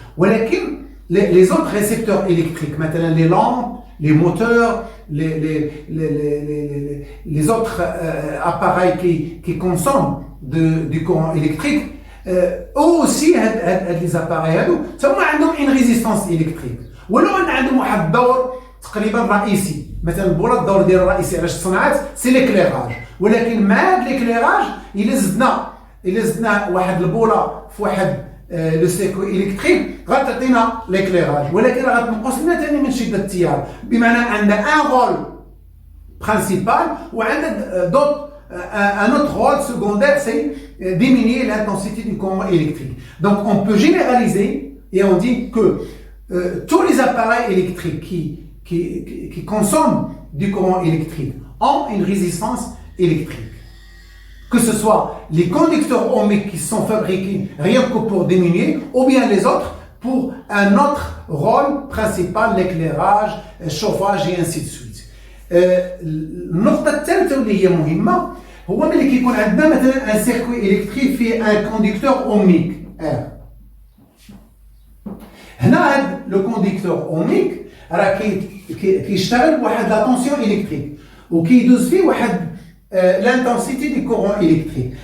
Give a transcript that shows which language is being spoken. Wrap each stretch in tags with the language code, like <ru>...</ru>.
<ar>ولكن</ar> <fr>les autres récepteurs électriques, maintenant les lampes, les moteurs, les autres appareils qui consomment du courant électrique, eux aussi, les appareils, ils ont une résistance électrique.</fr> <ar>ولو ان عندهم واحد الدور تقريبا رئيسي، مثلا البوله الدور ديالها الرئيسي علاش تصنعات سي ليكليراج، ولكن مع هذا ليكليراج الا زدنا واحد البوله في واحد لو سيركوي الكتريك غتعطينا ليكليراج، ولكن غتنقص لنا ثاني من شده التيار، بمعنى عندنا ان رول برينسيبال وعندنا دوت</ar> <fr>un autre rôle secondaire, c'est diminuer l'intensité du courant électrique. Donc on peut généraliser et on dit que tous les appareils électriques qui consomment du courant électrique ont une résistance électrique. Que ce soit les conducteurs ohmiques qui sont fabriqués rien que pour diminuer, ou bien les autres pour un autre rôle principal, l'éclairage, le chauffage et ainsi de suite.</fr> <ar>النقطة الثالثة واللي هي مهمة هو ملي كيكون عندنا مثلا ان سيركوي الكتريك فيه ان كونديكتور اوميك ار. هنا هذا لو كونديكتور اوميك راه كيشتغل بواحد لا طونسيون الكتريك وكيدوز فيه واحد</ar> <fr>l'intensité du courant électrique.</fr>